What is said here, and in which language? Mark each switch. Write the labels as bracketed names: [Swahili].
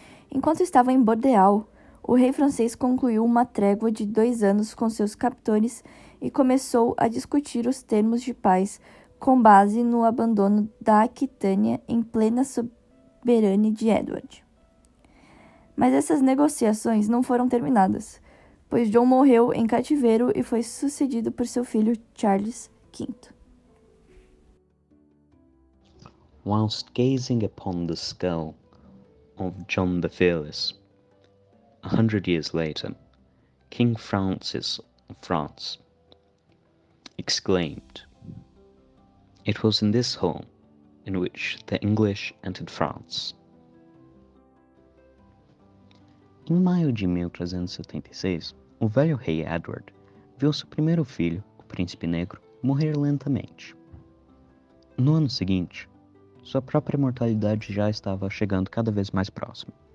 [Portuguese] Enquanto estavam em Bordeaux, o rei francês concluiu uma trégua de 2 anos com seus captores e começou a discutir os termos de paz com base no abandono da Aquitânia em plena soberania de Edward. Mas essas negociações não foram terminadas, pois John morreu em cativeiro e foi sucedido por seu filho Charles V. [English] Whilst gazing upon the skull of John the Fearless, 100 years later, King Francis of France exclaimed, "It was in this home in which the English entered France." [Portuguese] Em maio de 1376, o velho rei Edward viu seu primeiro filho, o Príncipe Negro, morrer lentamente. No ano seguinte, sua própria mortalidade já estava chegando cada vez mais próxima.